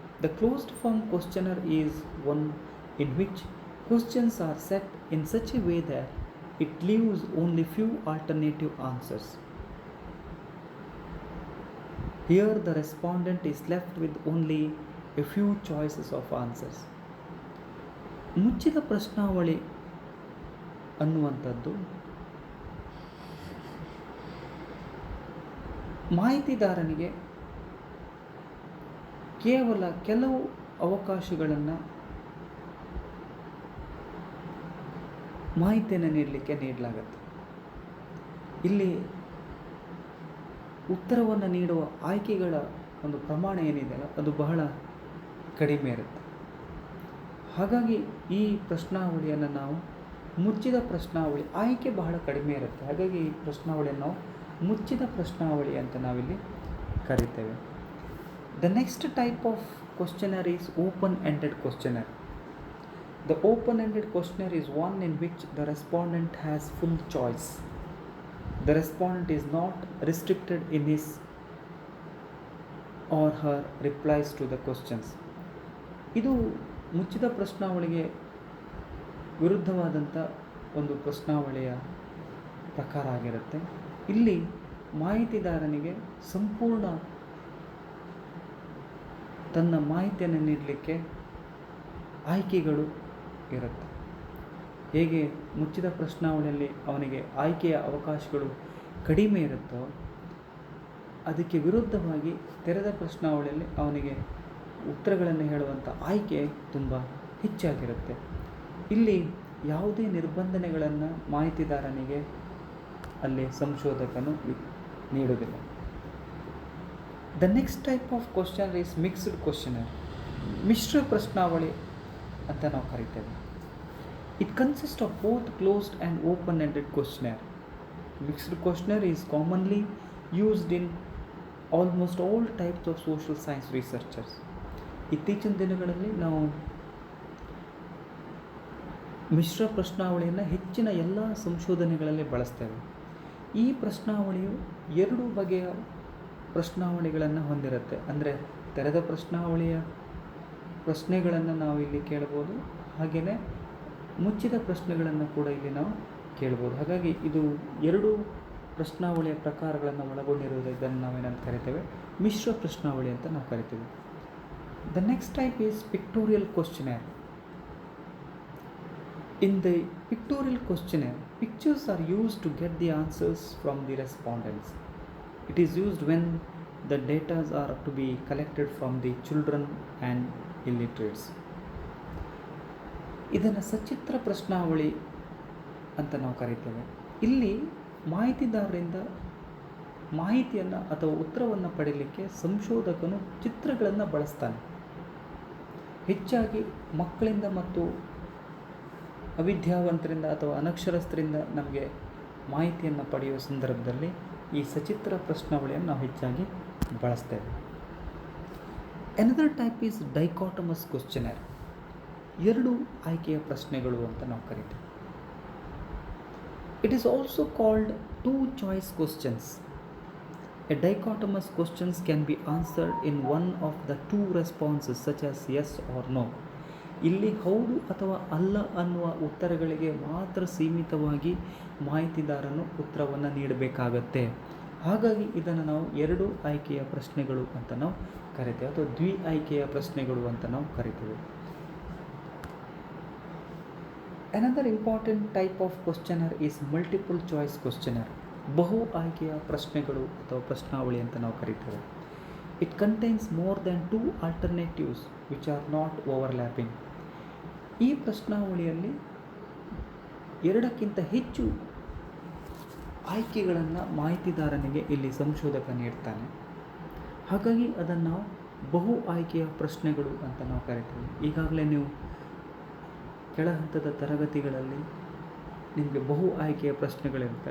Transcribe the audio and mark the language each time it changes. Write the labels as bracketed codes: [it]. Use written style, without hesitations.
[en] The closed form questionnaire is one in which questions are set in such a way that it leaves only few alternative answers. Here the respondent is left with only a few choices of answers. [kn] ಮುಚ್ಚಿದ ಪ್ರಶ್ನಾವಳಿ ಅನ್ನುವಂಥದ್ದು ಮಾಹಿತಿದಾರನಿಗೆ ಕೇವಲ ಕೆಲವು ಅವಕಾಶಗಳನ್ನು ಮಾಹಿತಿಯನ್ನು ನೀಡಲಿಕ್ಕೆ ನೀಡಲಾಗುತ್ತೆ. ಇಲ್ಲಿ ಉತ್ತರವನ್ನು ನೀಡುವ ಆಯ್ಕೆಗಳ ಒಂದು ಪ್ರಮಾಣ ಏನಿದೆಯಲ್ಲ ಅದು ಬಹಳ ಕಡಿಮೆ ಇರುತ್ತೆ. ಹಾಗಾಗಿ ಈ ಪ್ರಶ್ನಾವಳಿಯನ್ನು ನಾವು ಮುಚ್ಚಿದ ಪ್ರಶ್ನಾವಳಿ, ಆಯ್ಕೆ ಬಹಳ ಕಡಿಮೆ ಇರುತ್ತೆ. ಹಾಗಾಗಿ ಈ ಪ್ರಶ್ನಾವಳಿಯನ್ನು ನಾವು ಮುಚ್ಚಿದ ಪ್ರಶ್ನಾವಳಿ ಅಂತ ನಾವಿಲ್ಲಿ ಕರಿತೇವೆ. [en] The next type of questionnaire is open-ended questionnaire. The open-ended questionnaire is one in which the respondent has full choice. The respondent is not restricted in his or her replies to the questions. [kn] ಇದು ಮುಚ್ಚಿದ ಪ್ರಶ್ನಾವಳಿಗೆ ವಿರುದ್ಧವಾದಂಥ ಒಂದು ಪ್ರಶ್ನಾವಳಿಯ ಪ್ರಕಾರ ಆಗಿರುತ್ತೆ. ಇಲ್ಲಿ ಮಾಹಿತಿದಾರನಿಗೆ ಸಂಪೂರ್ಣ ತನ್ನ ಮಾಹಿತಿಯನ್ನು ನೀಡಲಿಕ್ಕೆ ಆಯ್ಕೆಗಳು ಇರುತ್ತೆ. ಹೇಗೆ ಮುಚ್ಚಿದ ಪ್ರಶ್ನಾವಳಿಯಲ್ಲಿ ಅವನಿಗೆ ಆಯ್ಕೆಯ ಅವಕಾಶಗಳು ಕಡಿಮೆ ಇರುತ್ತೋ ಅದಕ್ಕೆ ವಿರುದ್ಧವಾಗಿ ತೆರೆದ ಪ್ರಶ್ನಾವಳಿಯಲ್ಲಿ ಅವನಿಗೆ ಉತ್ತರಗಳನ್ನು ಹೇಳುವಂಥ ಆಯ್ಕೆ ತುಂಬ ಹೆಚ್ಚಾಗಿರುತ್ತೆ. ಇಲ್ಲಿ ಯಾವುದೇ ನಿರ್ಬಂಧನೆಗಳನ್ನು ಮಾಹಿತಿದಾರನಿಗೆ ಅಲ್ಲಿ ಸಂಶೋಧಕನು ನೀಡುವುದಿಲ್ಲ. [en] The next type of questionnaire is mixed questionnaire. [kn] ಮಿಶ್ರ ಪ್ರಶ್ನಾವಳಿ ಅಂತ ನಾವು ಕರಿತೇವೆ. [en] It consists of both closed and open-ended questionnaire. Mixed questionnaire is commonly used in almost all types of social science researchers. [kn] ಇತ್ತೀಚಿನ ದಿನಗಳಲ್ಲಿ ನಾವು ಮಿಶ್ರ ಪ್ರಶ್ನಾವಳಿಯನ್ನು ಹೆಚ್ಚಿನ ಎಲ್ಲ ಸಂಶೋಧನೆಗಳಲ್ಲಿ ಬಳಸ್ತೇವೆ. ಈ ಪ್ರಶ್ನಾವಳಿಯು 2 ಬಗೆಯ ಪ್ರಶ್ನಾವಳಿಗಳನ್ನು ಹೊಂದಿರುತ್ತೆ. ಅಂದರೆ ತೆರೆದ ಪ್ರಶ್ನಾವಳಿಯ ಪ್ರಶ್ನೆಗಳನ್ನು ನಾವು ಇಲ್ಲಿ ಕೇಳ್ಬೋದು, ಹಾಗೆಯೇ ಮುಚ್ಚಿದ ಪ್ರಶ್ನೆಗಳನ್ನು ಕೂಡ ಇಲ್ಲಿ ನಾವು ಕೇಳ್ಬೋದು. ಹಾಗಾಗಿ ಇದು 2 ಪ್ರಶ್ನಾವಳಿಯ ಪ್ರಕಾರಗಳನ್ನು ಒಳಗೊಂಡಿರುವುದು. ಇದನ್ನು ನಾವೇನಂತ ಕರಿತೇವೆ, ಮಿಶ್ರ ಪ್ರಶ್ನಾವಳಿ ಅಂತ ನಾವು ಕರಿತೀವಿ. [en] The next type is pictorial questionnaire. In the pictorial questionnaire, pictures are used to get the answers from the respondents. It is used when the data are to be collected from the children and illiterates. [kn] ಇದನ್ನು ಸಚಿತ್ರ ಪ್ರಶ್ನಾವಳಿ ಅಂತ ನಾವು ಕರಿತೇವೆ. ಇಲ್ಲಿ ಮಾಹಿತಿದಾರರಿಂದ ಮಾಹಿತಿಯನ್ನು ಅಥವಾ ಉತ್ತರವನ್ನು ಪಡೆಯಲಿಕ್ಕೆ ಸಂಶೋಧಕನು ಚಿತ್ರಗಳನ್ನು ಬಳಸ್ತಾನೆ. ಹೆಚ್ಚಾಗಿ ಮಕ್ಕಳಿಂದ ಮತ್ತು ಅವಿದ್ಯಾವಂತರಿಂದ ಅಥವಾ ಅನಕ್ಷರಸ್ಥರಿಂದ ನಮಗೆ ಮಾಹಿತಿಯನ್ನು ಪಡೆಯುವ ಸಂದರ್ಭದಲ್ಲಿ ಈ ಸಚಿತ್ರ ಪ್ರಶ್ನಾವಳಿಯನ್ನು ನಾವು ಹೆಚ್ಚಾಗಿ ಬಳಸ್ತೇವೆ. [en] Another type is dichotomous questionnaire. [kn] 2 ಆಯ್ಕೆಯ ಪ್ರಶ್ನೆಗಳು ಅಂತ ನಾವು ಕರಿತೇವೆ. [en] It is also called 2 choice questions. A dichotomous questions can be answered in one of the 2 responses such as yes or no. [kn] ಇಲ್ಲಿ ಹೌದು ಅಥವಾ ಅಲ್ಲ ಅನ್ನುವ ಉತ್ತರಗಳಿಗೆ ಮಾತ್ರ ಸೀಮಿತವಾಗಿ ಮಾಹಿತಿದಾರನು ಉತ್ತರವನ್ನು ನೀಡಬೇಕಾಗತ್ತೆ. ಹಾಗಾಗಿ ಇದನ್ನು ನಾವು 2 ಆಯ್ಕೆಯ ಪ್ರಶ್ನೆಗಳು ಅಂತ ನಾವು ಕರಿತೇವೆ, ಅಥವಾ ದ್ವಿ ಆಯ್ಕೆಯ ಪ್ರಶ್ನೆಗಳು ಅಂತ ನಾವು ಕರಿತೇವೆ. [en] Another important type of questionnaire is multiple choice questionnaire. [kn] ಬಹು ಆಯ್ಕೆಯ ಪ್ರಶ್ನೆಗಳು ಅಥವಾ ಪ್ರಶ್ನಾವಳಿ ಅಂತ ನಾವು ಕರಿತೇವೆ. [en] It contains more than 2 alternatives which are not overlapping. [kn] ಈ ಪ್ರಶ್ನಾವಳಿಯಲ್ಲಿ 2ಕ್ಕಿಂತ ಹೆಚ್ಚು ಆಯ್ಕೆಗಳನ್ನು ಮಾಹಿತಿದಾರನಿಗೆ ಇಲ್ಲಿ ಸಂಶೋಧಕ ನೀಡ್ತಾನೆ. ಹಾಗಾಗಿ ಅದನ್ನು ನಾವು ಬಹು ಆಯ್ಕೆಯ ಪ್ರಶ್ನೆಗಳು ಅಂತ ನಾವು ಕರಿತೀವಿ. ಈಗಾಗಲೇ ನೀವು ಕೆಳ ಹಂತದ ತರಗತಿಗಳಲ್ಲಿ ನಿಮಗೆ ಬಹು ಆಯ್ಕೆಯ ಪ್ರಶ್ನೆಗಳಿರುತ್ತೆ.